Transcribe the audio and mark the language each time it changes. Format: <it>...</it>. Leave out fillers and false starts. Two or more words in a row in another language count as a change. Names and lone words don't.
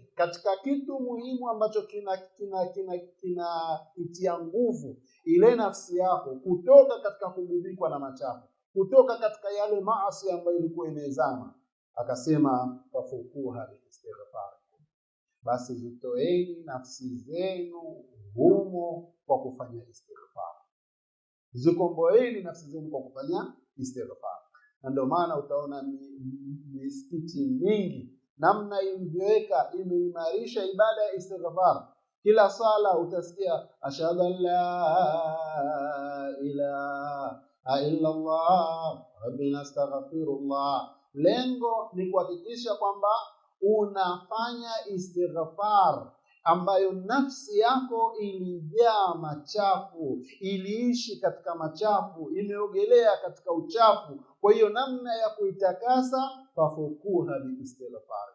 <sw>Katika kitu muhimu ambacho kinatia nguvu ile nafsi yako kutoka katika kugubikwa na machafu, kutoka katika yale maasi ambayo ilikuwa imezama, akasema</sw> <ar>ففكوها بالاستغفار,</ar> <sw>basi zitoeni nafsi zenu humo kwa kufanya istighfar. Zikomboeni nafsi zenu kwa kufanya istighfar. Na ndio maana utaona misikiti mingi namna ilivyoweka imeimarisha ibada ya istighfar. Kila sala utasikia</sw> <ar>أشهد أن لا إله إلا الله ربنا أستغفر الله.</ar> <sw>Lengo ni kuhakikisha kwamba unafanya istighfar ambayo nafsi yako ilijaa machafu, iliishi katika machafu, imeogelea katika uchafu. Kwa hiyo namna ya kuitakasa</sw> <ar>ففكوها بالاستغفار.</ar>